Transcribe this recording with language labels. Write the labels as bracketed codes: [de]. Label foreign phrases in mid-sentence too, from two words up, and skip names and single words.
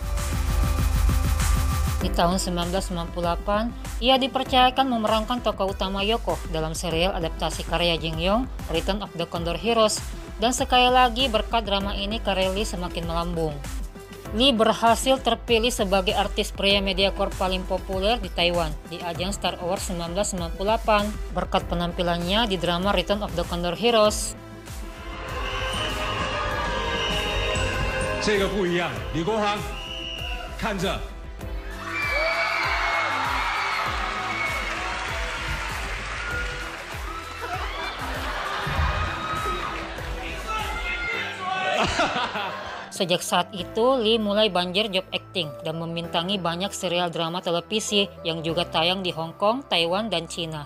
[id] Di tahun 1998, ia dipercayakan memerankan tokoh utama Yoko dalam serial adaptasi karya Jin Yong, Return of the Condor Heroes, dan sekali lagi berkat drama ini karir Lee semakin melambung. Lee berhasil terpilih sebagai artis pria Mediacorp paling populer di Taiwan di ajang Star Awards 1998 berkat penampilannya di drama Return of the Condor Heroes. [zh] 这个不一样，李国航，看着。 [id] Sejak saat itu, Lee mulai banjir [en] job acting [id] dan membintangi banyak serial drama televisi yang juga tayang di Hong Kong, Taiwan, dan Cina.